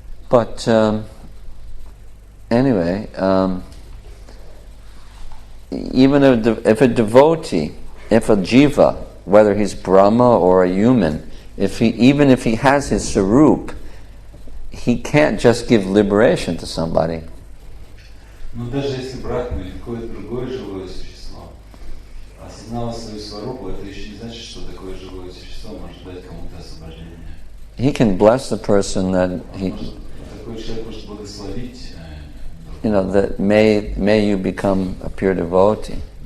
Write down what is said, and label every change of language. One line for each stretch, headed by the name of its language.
English: But anyway, even if a devotee, if a jiva, whether he's Brahma or a human, even if he has his Sarup, he can't just give liberation to somebody.
Russian: Но даже если Брахма или какое-то другое живое существо осознало свою сварупу, это еще не значит, что такое живое существо может дать кому-то освобождение.
English: He can bless the person that
Russian: Такой человек может благословить.
English: That may you become a pure devotee.